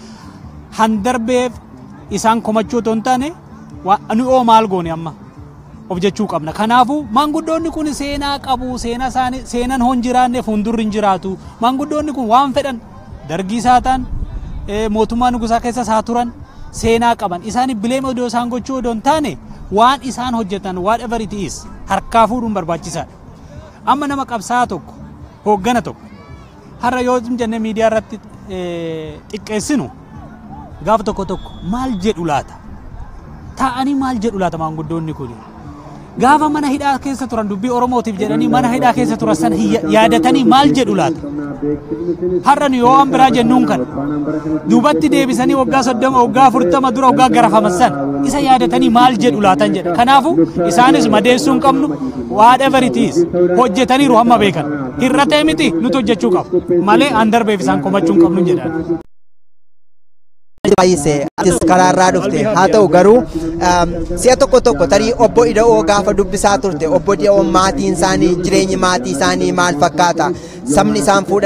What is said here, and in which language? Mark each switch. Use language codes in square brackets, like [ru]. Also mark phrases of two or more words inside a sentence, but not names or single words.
[om] Handarbeef isaan komachuu otoo hin taane nu oo maal goone amma of jechuu qabna. Kanaafuu maanguddoonni kun seenaa qabu, seenaan hon jiraanne fuuldurri hin jiraatu. Maanguddoonni kun waan fedhan Dargii saataan mootummaa nugusaa keessa saa turan seenaa qaban. Isaan bileema odoo isaan gochuu odoo hin taane waan isaan hojjetan [en] whatever it is [om] harkaa fuudhuun barbaachisaadha. Amma nama qabsaa tokko hooggana tokko har'a yoo jenne miidiyaa irratti xiqqeessinu gaaf tokko maal jedhu laata? Taa'anii maal jedhu laata maanguddoonni kun? Gaafa mana hidhaa keessa turan dubbii Oromootiif jedhanii mana hidhaa keessa turan sana yaadatanii maal jedhu laata? Har'a yoo an biraa jennuun kan duubatti deebisanii waggaa 30 waggaa 40 dura waggaa garafaman sana isa yaadatanii maal jedhu laatan jedha. Kanaafuu isaanis madeessuu hin qabnu [en] whatever it is [om] hojjetaniiru hamma beekan. Hir'atee miti nuti hojjechuu qabu malee handarbeef isaan komachuu hin qabnu jedhan. Baay'isee atis karaarraa dhufte haa ta'u garuu si'a tokko tarii obbo Ida'oo gaafa dubbisaa turte obbo Ida'oo maatiin isaanii jireenyi maatii isaanii maal fakkaata sabni isaan fuudhan